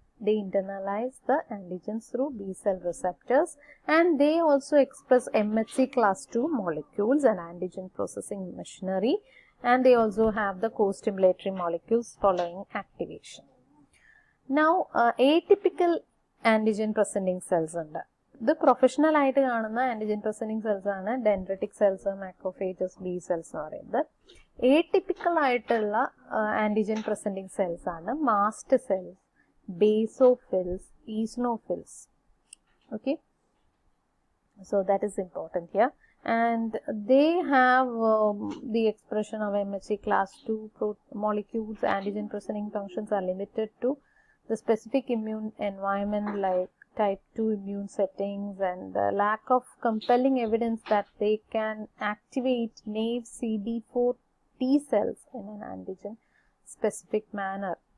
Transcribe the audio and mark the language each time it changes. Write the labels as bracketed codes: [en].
[en] They internalize the antigens through B cell receptors, and they also express MHC class 2 molecules and antigen processing machinery, and they also have the co-stimulatory molecules following activation. Now atypical antigen presenting cells [ml] ഉണ്ട്. ഇത് professional ആയിട്ട് കാണുന്ന antigen presenting cells ആണ് dendritic cells, macrophages, B cells എന്ന് പറയുന്നത്. ഏറ്റിപ്പിക്കൽ ആയിട്ടുള്ള antigen presenting cells ആണ് mast cells, basophils, eosinophils. [en] Okay, so that is important here. And they have the expression of MHC class 2 molecules. Antigen presenting functions are limited to the specific immune environment like type 2 immune settings, and the lack of compelling evidence that they can activate naive CD4 T cells in an antigen specific manner.